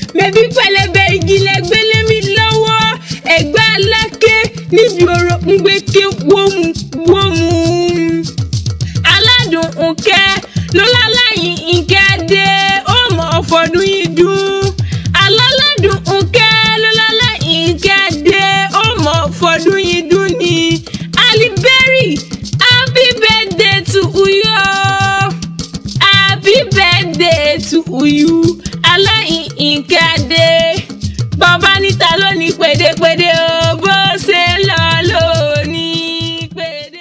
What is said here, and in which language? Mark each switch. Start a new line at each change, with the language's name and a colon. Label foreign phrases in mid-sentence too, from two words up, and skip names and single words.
Yoruba: Mẹ̀bí pẹlẹbẹ igi lẹ gbé lé mi lọ́wọ́. Ẹ̀gbá Aláké níbi oró ń gbé ké wómú wómú. Aládùn Ǹkẹ́ ló láláyìn Ǹkẹ́ dé, ó mọ̀ fọdún yìí dún. Aláládùn Ǹkẹ́ ló láláyìn Ǹkẹ́ dé, ó mọ̀ fọdún yìí dún ni.
English: Halle Berry, happy birthday to you. Happy birthday to you.
Yoruba: Aláyìn Ǹkẹ́ dé. Bàbá níta ló ní pèdépèdé o, bó ṣe lọ ló ní pèdé.